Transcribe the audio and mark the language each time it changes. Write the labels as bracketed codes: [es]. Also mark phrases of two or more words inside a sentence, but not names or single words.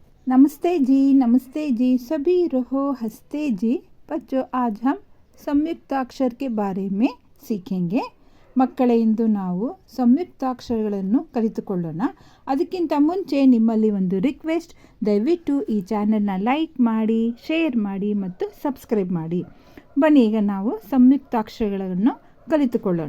[hi] नमस्ते जी सभी रहो हंसते जी। बच्चों, आज हम ಸಂಯುಕ್ತಾಕ್ಷರ के बारे में सीखेंगे। [kn] ಮಕ್ಕಳೇ, ಇಂದು ನಾವು ಸಂಯುಕ್ತಾಕ್ಷರಗಳನ್ನು ಕಲಿತುಕೊಳ್ಳೋಣ. ಅದಕ್ಕಿಂತ ಮುಂಚೆ ನಿಮ್ಮಲ್ಲಿ ಒಂದು ರಿಕ್ವೆಸ್ಟ್, ದಯವಿಟ್ಟು ಈ ಚಾನೆಲ್ನ ಲೈಕ್ ಮಾಡಿ, ಶೇರ್ ಮಾಡಿ ಮತ್ತು ಸಬ್ಸ್ಕ್ರೈಬ್ ಮಾಡಿ. ಬನ್ನಿ, ಈಗ ನಾವು ಸಂಯುಕ್ತಾಕ್ಷರಗಳನ್ನು ಕಲಿತುಕೊಳ್ಳೋಣ.